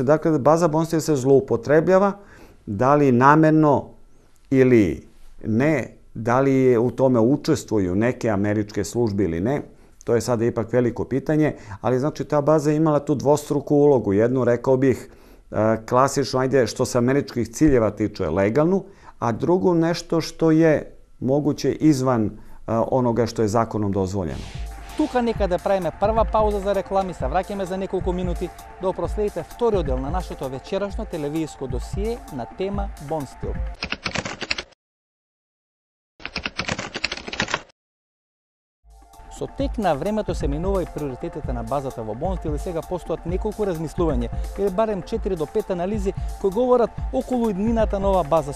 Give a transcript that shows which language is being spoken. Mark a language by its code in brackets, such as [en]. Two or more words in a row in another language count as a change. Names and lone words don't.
[sr] Dakle, baza Bonstil se zloupotrebljava, da li namerno ili ne, da li u tome učestvuju neke američke službe ili ne, to je sada ipak veliko pitanje, ali znači ta baza je imala tu dvostruku ulogu. Jednu, rekao bih, klasično, ajde, što se američkih ciljeva tiče, legalnu, a drugu nešto što je moguće izvan onoga što je zakonom dozvoljeno. [mk] Тука нека да правиме прва пауза за реклами, се враќаме за неколку минути да проследите вториот дел на нашето вечерашно телевизиско досие на тема Бонстил. Со тек на времето се минува и приоритетите на базата во Бонстил и сега постојат неколку размислувања, или барем 4 до 5 анализи кои говорат околу иднината на ова база.